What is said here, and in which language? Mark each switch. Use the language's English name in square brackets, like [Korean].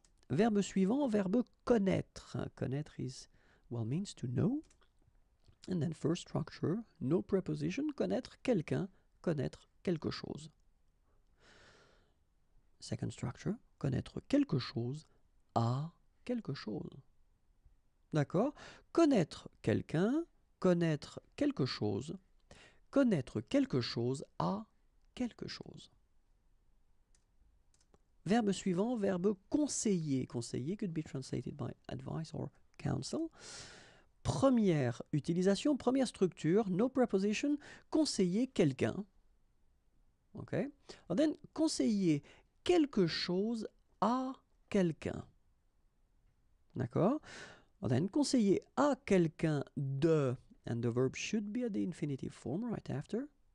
[French] Verbe suivant, verbe connaître. [English] Connaître means to know. And then first structure, no preposition, [French] connaître quelqu'un, connaître quelque chose. [English] Second structure, [French] connaître quelque chose à quelque chose. D'accord? Connaître quelqu'un, connaître quelque chose, connaître quelque chose à quelque chose. Verbe suivant, verbe conseiller. [English] Conseiller could be translated by advice or counsel. [French] Première utilisation, première structure, [English] no preposition, [French] conseiller quelqu'un. Ok? [English] And then [French] conseiller quelque chose à quelqu'un. D'accord? [English] And then [French] conseiller à quelqu'un de, [English] and the verb should be at the infinitive form right after.